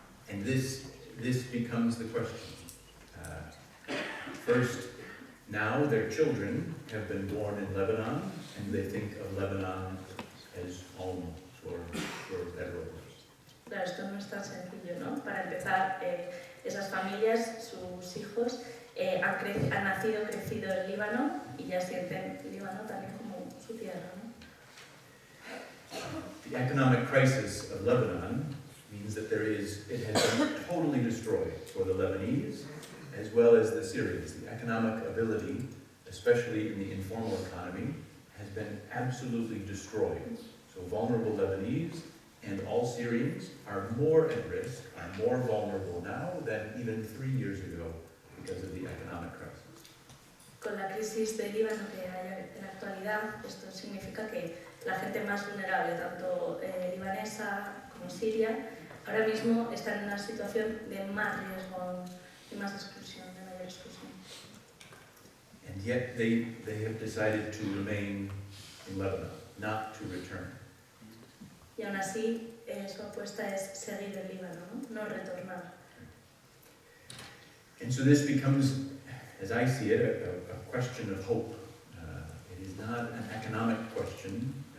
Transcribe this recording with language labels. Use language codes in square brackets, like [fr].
[en] And this becomes the question. First, now their children have been born in Lebanon, and they think of Lebanon as home for better or worse. [es] Claro, esto no es tan sencillo, ¿no? Para empezar, esas familias, sus hijos, han nacido, crecido en Líbano y ya sienten Líbano también como su tierra, ¿no? [en] The economic crisis of Lebanon means that it has been totally destroyed for the Lebanese as well as the Syrians. The economic ability, especially in the informal economy, has been absolutely destroyed. So vulnerable Lebanese and all Syrians are more at risk, are more vulnerable now than even 3 years ago because of the economic crisis. [es] Con la crisis de Líbano que hay en la actualidad, esto significa que la gente más vulnerable, tanto libanesa como siria, ahora mismo está en una situación de más riesgo, de más exclusión, de mayor exclusión. [en] And yet they have decided to remain in Lebanon, not to return. [es] Y aún así, su apuesta es seguir en Líbano, no retornar. [en] And so this becomes, as I see it, a question of hope. It is not an economic question.